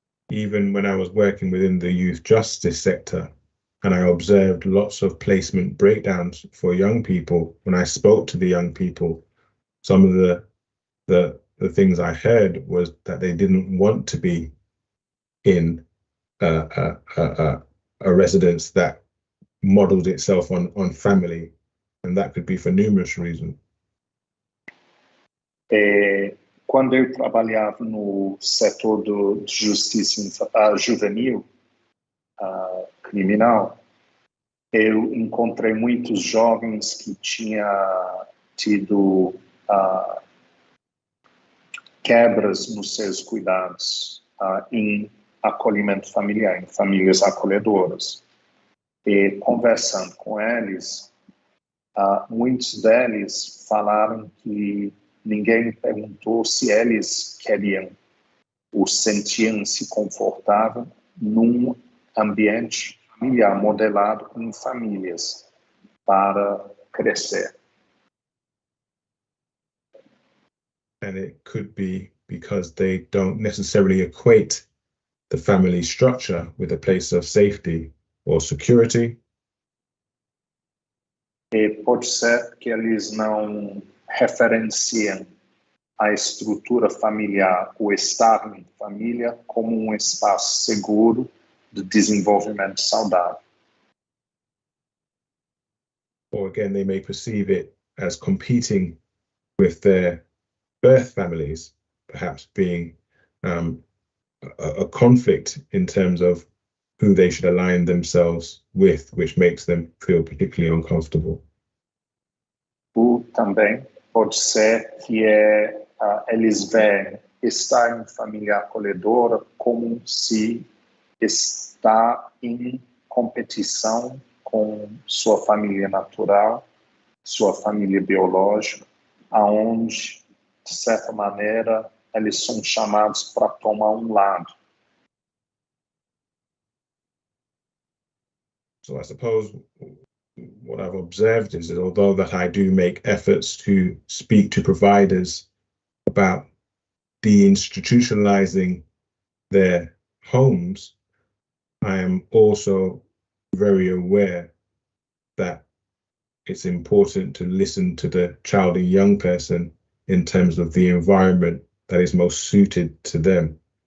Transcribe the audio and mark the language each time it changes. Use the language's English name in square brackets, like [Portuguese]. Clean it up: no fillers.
[English] Even when I was working within the youth justice sector, and I observed lots of placement breakdowns for young people, when I spoke to the young people, some of the things I heard was that they didn't want to be in a residence that modeled itself on family, and that could be for numerous reasons. [Portuguese] Quando eu trabalhava no setor de justiça juvenil, criminal, eu encontrei muitos jovens que tinham tido quebras nos seus cuidados em acolhimento familiar, em famílias acolhedoras. E conversando com eles, muitos deles falaram que ninguém perguntou se eles queriam ou sentiam-se confortável num ambiente familiar modelado em famílias para crescer. [English] And it could be because they don't necessarily equate the family structure with a place of safety or security. [Portuguese] E pode ser que eles não referenciam a estrutura familiar, o estar em família, como um espaço seguro de desenvolvimento saudável. [English] Or again, they may perceive it as competing with their birth families perhaps being a conflict in terms of who they should align themselves with, which makes them feel particularly uncomfortable. [Portuguese] Ou também pode ser que eles veem estar em família acolhedora como se está em competição com sua família natural, sua família biológica, aonde, de certa maneira, eles são chamados para tomar lado. [English] So I suppose what I've observed is that although that I do make efforts to speak to providers about deinstitutionalizing their homes, I am also very aware that it's important to listen to the child and young person in terms of the environment that is most suited to them.